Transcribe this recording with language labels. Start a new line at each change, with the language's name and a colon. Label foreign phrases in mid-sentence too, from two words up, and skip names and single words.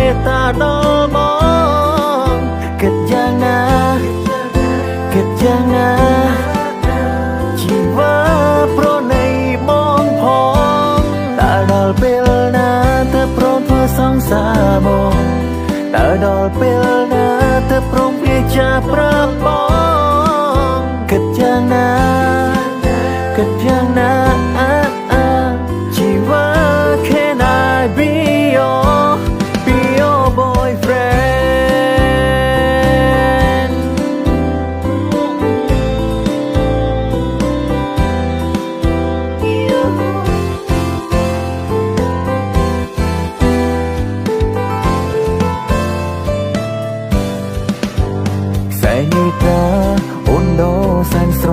Khmer: មេត្តាដល់បងគិតយ៉ាងណាគិតយ៉ាងណាជីវិតប្រណីបងផងតើដល់ពេលណាទើបព្រមធ្វើសង្សារបងតើដល់ពេលណាទើបព្រមវាចាប្រាប់បងគិតយ៉ាងណាគិតយ៉ាងណាជីវិត
English: Can I be your boyfriend
Khmer: ខ្សែនេតាអូនដោសែនស្រ